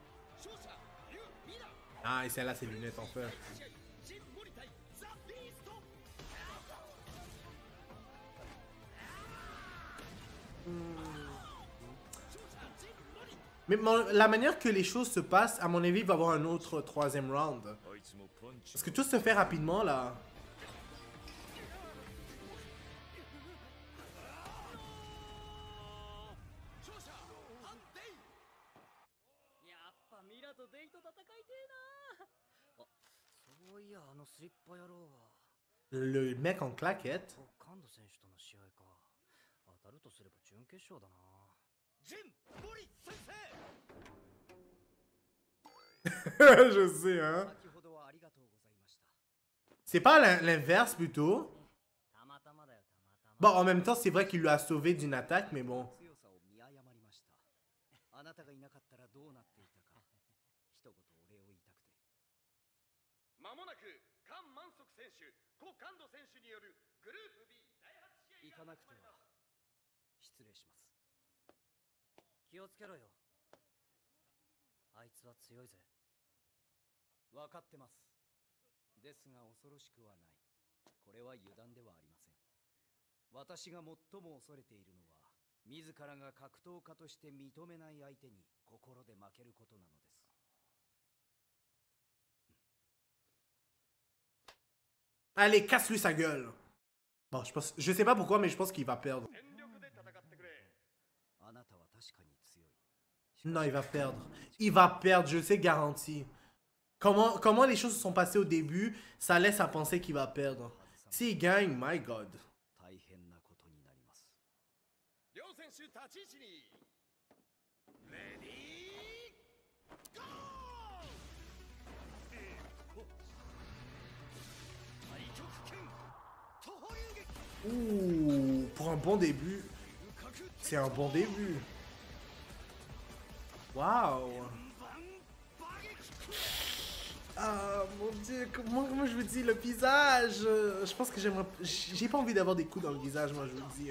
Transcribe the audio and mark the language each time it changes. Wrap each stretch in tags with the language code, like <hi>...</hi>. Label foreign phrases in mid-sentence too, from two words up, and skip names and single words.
<fr>Ah, et celle-là, ses lunettes en fait. Mais la manière que les choses se passent, à mon avis, il va y avoir un autre troisième round.</fr> <ja>あいつもパンチ</ja> <fr>Parce que tout se fait rapidement là.</fr> <ja>やっぱミラとデイと戦いてえな。あ、そういやあのスリッパ野郎は。</ja> <fr>Le mec en claquette.</fr> <ja>カンド選手との試合か。当たるとすれば準決勝だな。ジン森先生。</ja> <fr>Je sais, hein.</fr> <ja>先ほどはありがとうございました。</ja> <fr>C'est pas l'inverse plutôt.</fr> <ja>たまたまだよ、たまたま。</ja> <fr>Bon, en même temps, c'est vrai qu'il lui a sauvé d'une attaque, mais bon.</fr> <ja>強さを見誤りました。あなたがいなかったらどうなっていたか。一言お礼を言いたくて。まもなくカン・マンソク選手、コ・カンド選手によるグループ B 第8試合行かなくては。失礼します。気をつけろよ。あいつは強いぜ。分かってます。ですが恐ろしくはない。これは油断ではありません。私が最も恐れているのは、自らが格闘家として認めない相手に心で負けることなのです。</ja> <fr>Allez, casse-lui sa gueule. Bon, je sais pas pourquoi, mais je pense qu'il va perdre.</fr> <ja>全力で戦ってくれ。あなたは確かに強い。</ja> <fr>Non, il va perdre. Il va perdre, je sais garanti. Comment les choses se sont passées au début, ça laisse à penser qu'il va perdre. S'il gagne,</fr> <en>my god.</en> <ja>大変なことになります。両選手対立ち位置に</ja> <en>ready go</en> <ja>太極拳徒歩流撃</ja> <fr>Ouh, pour un bon début, c'est un bon début. Waouh. Ah mon dieu, comment je vous dis, le visage. Je pense que j'aimerais. J'ai pas envie d'avoir des coups dans le visage, moi je vous le dis.</fr>